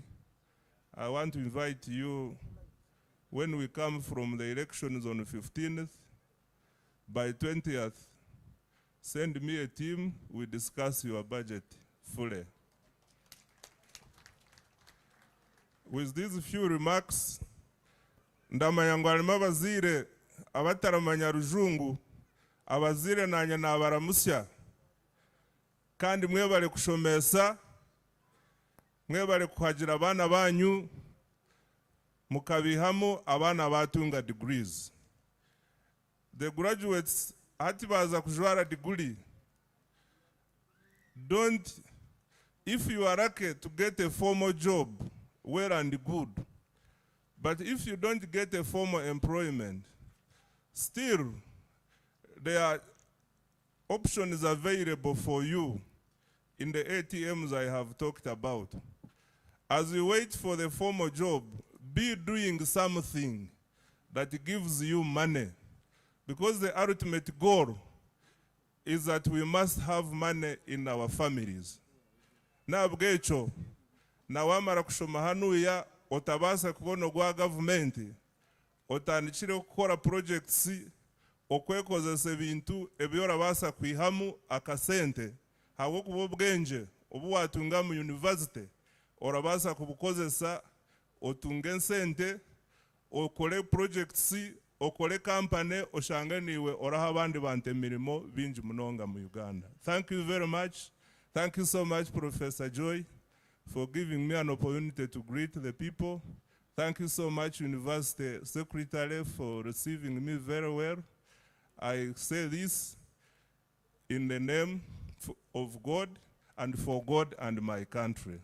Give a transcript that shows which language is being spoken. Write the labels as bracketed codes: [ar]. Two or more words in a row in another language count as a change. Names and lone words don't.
[en] I want to invite you, when we come from the elections on the 15th, by 20th, send me a team, we discuss your budget fully. With these few remarks, [nyn] ndamanya alimo abazire abataramanya rujungu, abazire nanye nabaramusya, kandi mwebale kushomesa, mwebale kuhagira abana banyu, mukabihamu abana batunga degrees. [en] The graduates [nyn] hati baza kujwara degree. [en] If you are lucky to get a formal job, well and good. But if you don't get a formal employment, still there are options available for you in the ATMs I have talked about. As you wait for the formal job, be doing something that gives you money. Because the ultimate goal is that we must have money in our families. [nyn] Na bwecho, na wamara kushoma hanuya, otabasa kubona gwa government, otandikire gukora projects, okwekozesa ebintu ebyora basa kwihamu akasente, hawo kubo bwenje, obu watunga mu university, orabasa kubukozesa otunge sente, okole projects, okole company, oshange niwe oraha abandi bante mirimo binji munonga mu Uganda. [en] Thank you very much. Thank you so much, Professor Joy, for giving me an opportunity to greet the people. Thank you so much, University Secretary, for receiving me very well. I say this in the name of God and for God and my country.